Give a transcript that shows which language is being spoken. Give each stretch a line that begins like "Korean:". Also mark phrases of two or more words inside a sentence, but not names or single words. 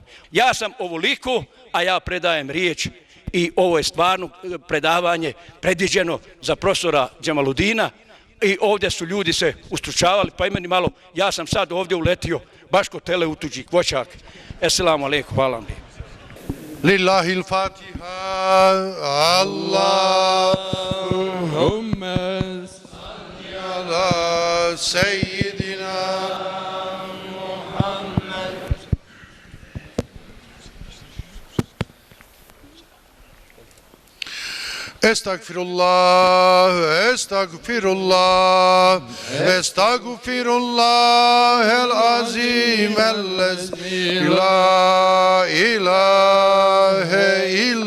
Bosnian: Ja sam ovoliko, a ja predajem riječ i ovo je stvarno predavanje predviđeno za profesora Džemaludina i ovdje su ljudi se ustručavali, pa i meni malo, ja sam sad ovdje uletio baš kod tele utuđi kvočak.
Arabic: السلام عليكم,
Bosnian: hvala vam.
Arabic: لله الفاتحة، اللهم صل على سيدنا أستغفر الله، أستغفر الله، أستغفر الله العظيم الذي لا إله